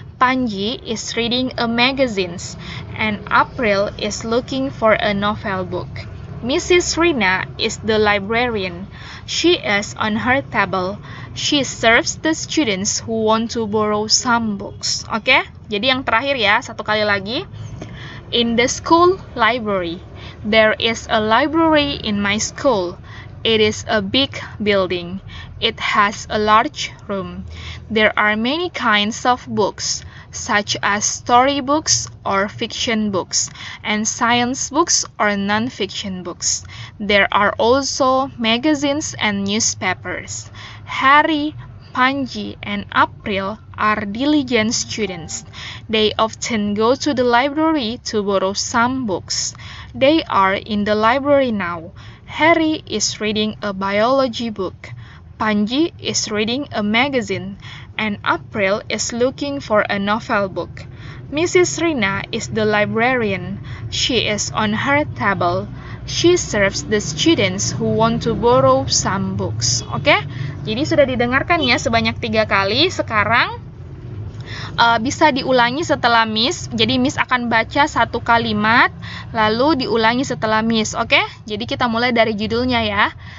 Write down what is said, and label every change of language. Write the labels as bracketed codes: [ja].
[en] Panji is reading a magazine, and April is looking for a novel book. Mrs. Rina is the librarian. She is on her table. She serves the students who want to borrow some books. [id] Oke, jadi yang terakhir ya, satu kali lagi. [en] In the school library. There is a library in my school. It is a big building. It has a large room. There are many kinds of books, such as story books or fiction books, and science books or non-fiction books. There are also magazines and newspapers. Harry, Panji, and April are diligent students. They often go to the library to borrow some books. They are in the library now. Harry is reading a biology book. Panji is reading a magazine, and April is looking for a novel book. Mrs. Rina is the librarian. She is on her table. She serves the students who want to borrow some books. [id] Oke, jadi sudah didengarkan ya sebanyak 3 kali. Sekarang bisa diulangi setelah Miss. Jadi Miss akan baca satu kalimat, lalu diulangi setelah Miss. Oke, jadi kita mulai dari judulnya ya.